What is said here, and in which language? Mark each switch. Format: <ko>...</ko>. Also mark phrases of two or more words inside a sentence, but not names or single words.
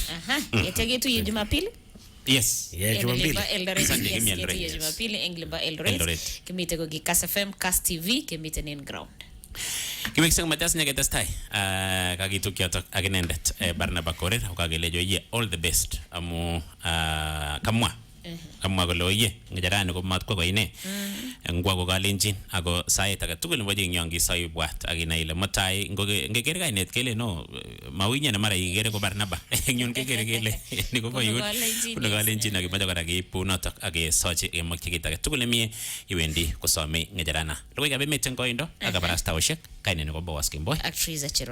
<kln>yetegetu ye Jumapili.</kln> <en>Yes.</en> <kln>Yeah, Jumapili. Jumapili Engliba Eldoret. Kimite ko Kass FM, Kass TV, kimite in ground. Kiwekseng matas nyaketestai kakituk yotok ak inendet Barnaba Korir kokakelejo ye</kln> <en>all the best</en> <kln>amu kamwa kole oye ngejarani ko mat kwa ine ngwa ko kalenjin ako sait age tugul nebo jingyon kisoi bwat ak inai ile mutai ngeker kainet kele no mawinye na mara igere ko Barnaba nyun kekere kele ni ko koyut kuno kalenjin ak imache kora keipu notok ak kesochi kemakyi kit age tugul nemie iwendi kosome ngejarana lugoi kabe meten koindo ak kabarastaoshek kaine ko Boaz Kimboy</kln>